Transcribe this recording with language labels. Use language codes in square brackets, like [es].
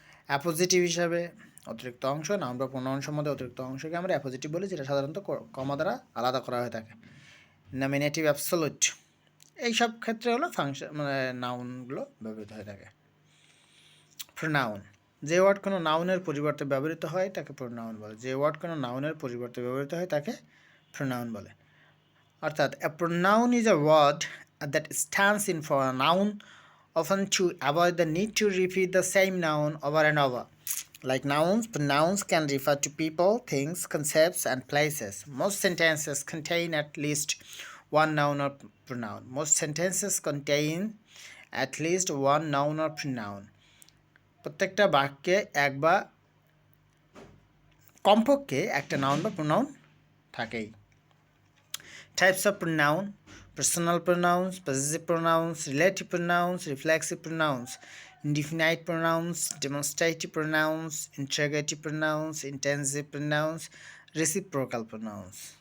[bn] Appositive হিসাবে অতিরিক্ত অংশ, নাউন বা প্রোনাউন সম্বন্ধে অতিরিক্ত অংশকে আমরা অ্যাপোজিটিভ বলি, যেটা সাধারণত কমা দ্বারা আলাদা করা হয়ে থাকে। নমিনেটিভ, অ্যাবসোলুট, এইসব ক্ষেত্রে হলো ফাংশন, মানে নাউনগুলো ব্যবহৃত হয়ে থাকে। প্রোনাউন, যে ওয়ার্ড কোনো নাউনের পরিবর্তে ব্যবহৃত হয় তাকে প্রোনাউন বলে। যে ওয়ার্ড কোনো নাউনের পরিবর্তে ব্যবহৃত হয় তাকে প্রোনাউন বলে। অর্থাৎ [en] a pronoun is a word that stands in for a noun, often to avoid the need to repeat the same noun over and over. Like nouns, pronouns can refer to people, things, concepts, and places. Most sentences contain at least one noun or pronoun. Most sentences contain at least one noun or pronoun. [bn] প্রত্যেকটা বাক্যে এক বা কমপক্ষে একটা noun বা pronoun থাকেই। [en] Types of pronoun: personal pronouns, possessive pronouns, relative pronouns, reflexive pronouns, indefinite pronouns, demonstrative pronouns, interrogative pronouns, intensive pronouns, reciprocal pronouns.